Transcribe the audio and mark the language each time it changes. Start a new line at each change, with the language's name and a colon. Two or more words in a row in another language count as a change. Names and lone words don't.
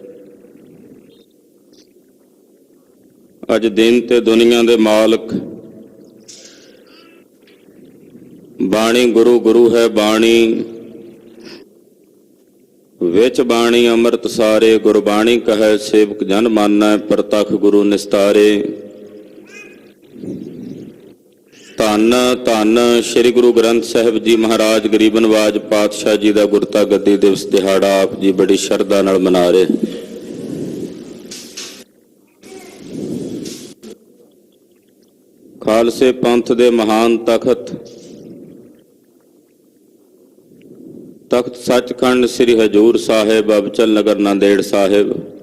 Punjabi: ਅਜ ਦਿਨ ਤੇ ਦੁਨੀਆ ਦੇ ਮਾਲਕ ਬਾਣੀ ਗੁਰੂ ਗੁਰੂ ਹੈ ਬਾਣੀ, ਵਿਚ ਬਾਣੀ ਅੰਮ੍ਰਿਤ ਸਾਰੇ। ਗੁਰਬਾਣੀ ਕਹੇ ਸੇਵਕ ਜਨ ਮਾਨੈ, ਪ੍ਰਤਖ ਗੁਰੁ ਨਿਸਤਾਰੇ। ਧੰਨ ਧੰਨ ਸ੍ਰੀ ਗੁਰੂ ਗ੍ਰੰਥ ਸਾਹਿਬ ਜੀ ਮਹਾਰਾਜ ਗਰੀਬ ਨਵਾਜ ਪਾਤਸ਼ਾਹ ਜੀ ਕਾ ਗੁਰਤਾ ਗੱਦੀ ਦਿਵਸ ਦਿਹਾੜਾ ਆਪ ਜੀ ਬੜੀ ਸ਼ਰਧਾ ਨਾਲ ਮਨਾ ਰਹੇ। ਖਾਲਸੇ ਪੰਥ ਦੇ ਮਹਾਨ ਤਖਤ ਤਖ਼ਤ ਸਚਖੰਡ ਸ੍ਰੀ ਹਜ਼ੂਰ ਸਾਹਿਬ ਅਬਚਲ ਨਗਰ ਨਾਂਦੇੜ ਸਾਹਿਬ,